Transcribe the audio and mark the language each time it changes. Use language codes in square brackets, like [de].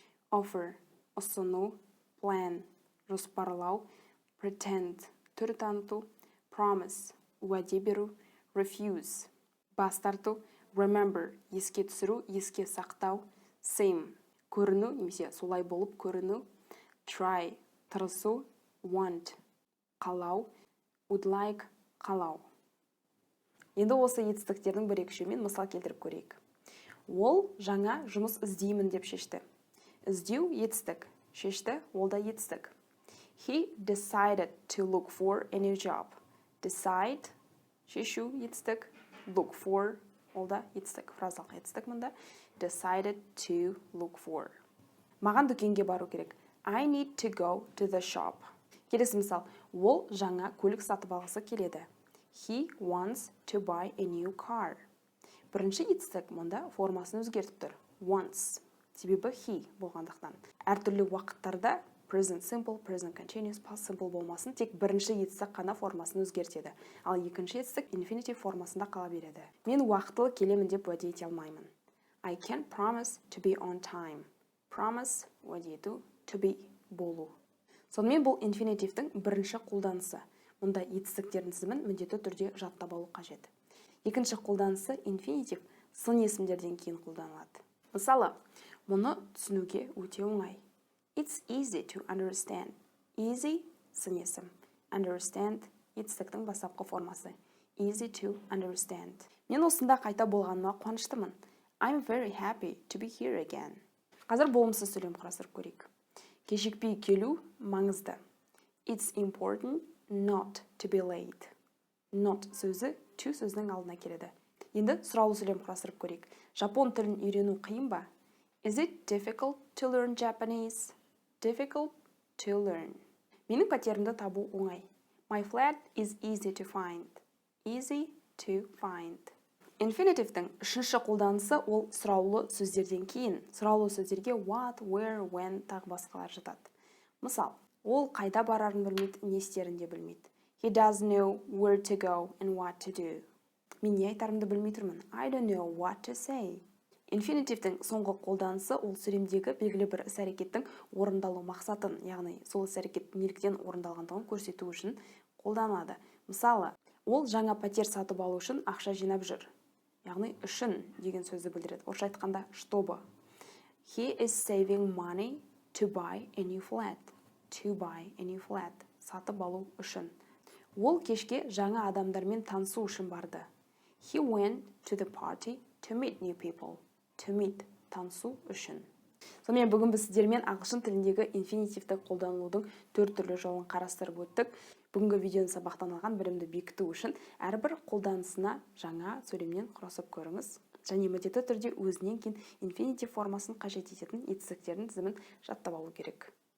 [kk] offer ұсыну, plan жоспарлау, pretend түр таныту, promise уәде беру, refuse бас тарту, remember еске түсіру, еске сақтау, same көріну немесе солай болып көріну, try тырысу, want қалау, would like қалау. Енді осы етістіктердің бір екшеуімен мысал келтіріп көрейік. Ол жаңа жұмыс іздеймін деп шешті. Іздеу етістік, шешті ол да етістік. [en] He decided to look for a new job. [kk] Decide шешу етістік, look for ол да етістік, фразалық етістік мұнда. [en] Decided to look for. [kk] Маған дүкенге бару керек. [en] I need to go to the shop. [kk] Келесі мысал, ол жаңа көлік сатып алғысы келеді. [en] He wants to buy a new car. [kk] Бірінші етістік мұнда формасын өзгертіп тұр. [en] Wants. [kk] Себебі he болғандықтан. Әртүрлі уақыттарда present simple, present continuous, past simple болмасын, тек бірінші етістік қана формасын өзгертеді. Ал екінші етістік infinitive формасында қала береді. Мен уақытылы келемін деп уәде ете алмаймын. [en] I can't promise to be on time. [kk] Promise уәде ету, to be болу. Сонымен бұл инфинитивтің бірінші қолданысы. Мұнда етістіктердің тізімін міндетті түрде жаттап алу қажет. Екінші қолданысы инфинитив сын есімдерден кейін қолданылады. Мысалы, мұны түсінуге өте оңай. [en] It's easy to understand. [kk] Easy сын есім. Understand етістіктің бастапқы формасы. [en] Easy to understand. [kk] Мен осында қайта болғаныма қуаныштымын. [en] I'm very happy to be here again. [kk] Қазір болымсыз сөйлем қарастырып көрейік. Кешікпей келу маңызды. [en] It's important not to be late. [kk] Not сөзі to сөзінің алдына келеді. Енді сұраулы сөйлем қарастырып көрейік. Жапон тілін үйрену қиын ба? [en] Is it difficult to learn Japanese? Difficult to learn. [kk] Менің пәтерімді табу оңай. [en] My flat is easy to find. Easy to find. [kk] Инфинитивтің үшінші қолданысы ол сұраулы сөздерден кейін. Сұраулы сөздерге what, where, when тағы басқалар жатады. Мысал, ол қайда барарын білмейді, не істерін де білмейді. [en] He doesn't know where to go and what to do. [kk] Мен не айтарымды білмей тұрмын. [en] I don't know what to say. [kk] Инфинитивтің соңғы қолданысы ол сөйлемдегі белгілі бір іс-әрекеттің орындалу мақсатын, яғни сол іс-әрекет неліктен орындалғандығын көрсету үшін қолданылады. Мысалы, ол жаңа пәтер сатып алу үшін ақша жинап жүр. Яғни үшін деген сөзді білдіреді. Орысша айтқанда чтобы. [en] He is saving money to buy a new flat. To buy a new flat. [kk] Сатып алу үшін. Ол кешке жаңа адамдармен танысу үшін барды. [en] He went to the party to meet new people. [kk] To meet танысу үшін. Сонымен бүгін біз сіздермен ағылшын тіліндегі инфинитивті қолданылудың 4 түрлі жолын қарастырып өттік. Бүгінгі видеоның сабақтан алған білімді бекіту үшін әрбір қолданысына жаңа сөйлемнен құрастырып көріңіз. және міндетті түрде өзінен кейін инфинитив формасын қажет ететін етістіктердің тізімін жаттап алу керек.